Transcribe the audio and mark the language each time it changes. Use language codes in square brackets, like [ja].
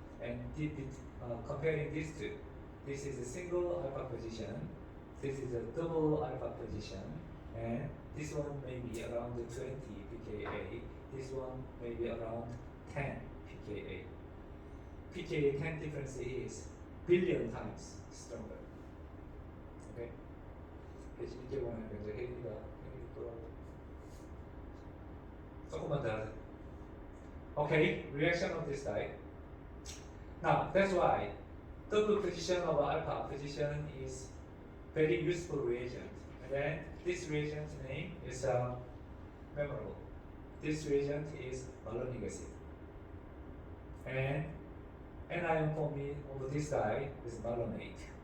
[en] And comparing these two, this is a single alpha position. This is a double alpha position, and this one may be around 20 pKa. This one may be around 10 pKa. pKa 10 difference is billion times stronger. Okay. [ko] 그래서 이렇게 보면 이제 헬기가 돌아오고 조금만 더 하자. [en] Okay, reaction of this type. Now that's why double position of alpha position is very useful reagent. And then this reagent's name is memorable. This reagent is malonic acid. And anion forming of this guy is malonate.